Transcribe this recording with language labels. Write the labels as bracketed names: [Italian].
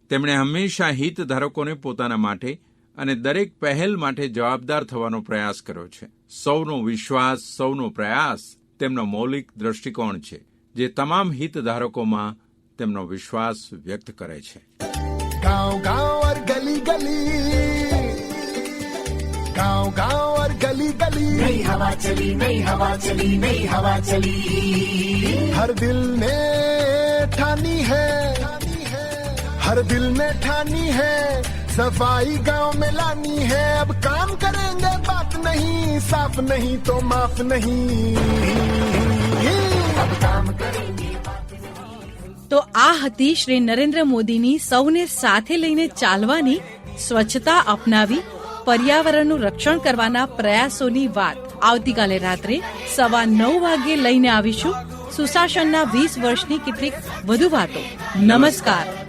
[Gujarati] તેમણે હંમેશા હિતધારકોને પોતાના માટે અને દરેક પહેલ માટે જવાબદાર થવાનો પ્રયાસ કર્યો છે. સૌનો વિશ્વાસ, સૌનો પ્રયાસ તેમનો મૌલિક દ્રષ્ટિકોણ છે, જે તમામ હિતધારકોમાં તેમનો વિશ્વાસ વ્યક્ત કરે છે. [Hindi] गाँव गाँव और गली गली, गाँव गाँव और गली गली, नई हवा चली, नई हवा चली, नई हवा चली. हर दिल ने ठानी है, हर दिल ने ठानी है, सफाई गाँव में लानी है. अब काम करेंगे बात नहीं, साफ नहीं तो माफ नहीं. अब काम करेंगे. [Gujarati] તો આ હતી શ્રી નરેન્દ્ર મોદીની સૌને સાથે લઈને ચાલવાની, સ્વચ્છતા અપનાવી પર્યાવરણનું રક્ષણ કરવાના પ્રયાસોની વાત. આવતીકાલે રાત્રે 9:15 વાગે લઈને આવીશું સુશાસનના 20 વર્ષની કેટલીક વધુ વાતો. નમસ્કાર.